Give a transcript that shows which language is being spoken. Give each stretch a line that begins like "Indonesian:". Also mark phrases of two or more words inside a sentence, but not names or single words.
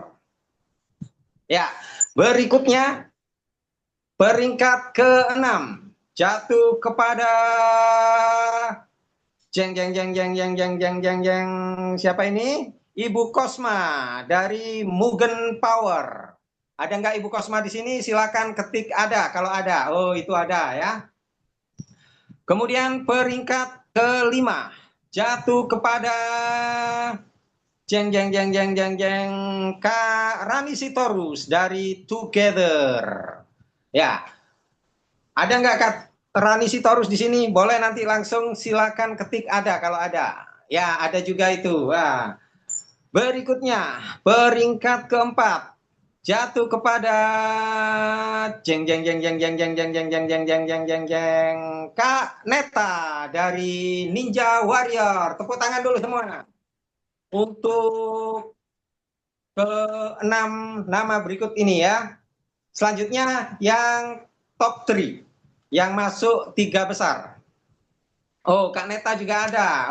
Indonesian: Ya, berikutnya peringkat ke-6 jatuh kepada jeng jeng jeng jeng jeng jeng jeng jeng jeng siapa ini? Ibu Kosma dari Mugen Power. Ada nggak Ibu Kosma di sini? Silakan ketik ada kalau ada. Oh, itu ada ya. Kemudian peringkat ke-5 jatuh kepada jeng jeng jeng jeng jeng jeng Kak Rani Sitorus dari Together. Ya. Ada nggak Kak Rani Sitorus di sini? Boleh nanti langsung silakan ketik ada kalau ada. Ya, ada juga itu. Wah. Berikutnya, peringkat ke-4 jatuh kepada jeng jeng jeng jeng jeng jeng jeng jeng jeng jeng jeng jeng jeng jeng Kak Neta dari Ninja Warrior. Tepuk tangan dulu semua. Untuk ke-6 nama berikut ini ya. Selanjutnya yang top 3 yang masuk 3 besar. Oh, Kak Neta juga ada.